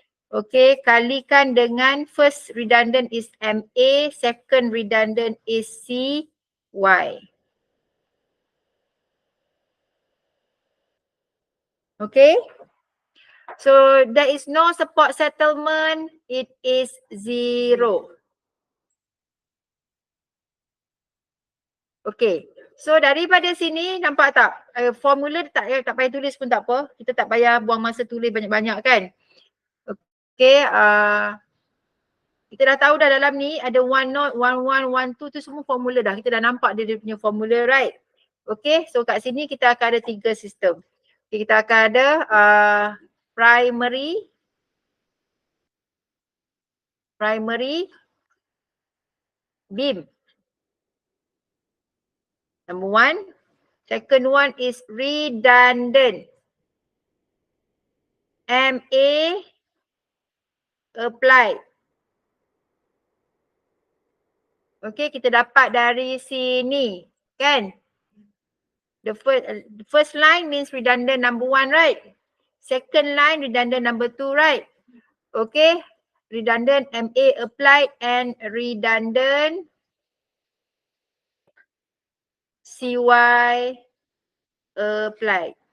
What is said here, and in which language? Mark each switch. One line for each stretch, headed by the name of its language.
English: Okay,
Malay: kalikan dengan
English: first redundant is MA, second redundant is CY. Okay. So there is no support settlement, it is 0. Okay.
Malay: So daripada sini nampak tak? Formula tak payah tulis pun tak apa. Kita tak payah buang masa tulis banyak-banyak kan. Okay. Kita dah tahu dah dalam ni ada 1 knot, 1 1, 1 2 tu semua formula dah. Kita dah nampak dia punya formula, right? Okay. So kat sini kita akan ada 3 sistem. Okay, kita akan ada primary beam.
English: Number 1. Second one is redundant. MA applied.
Malay: Okay, kita dapat dari sini, kan?
English: The first line means redundant number 1, right? Second line redundant number 2, right? Okay, redundant MA applied and redundant CY applied.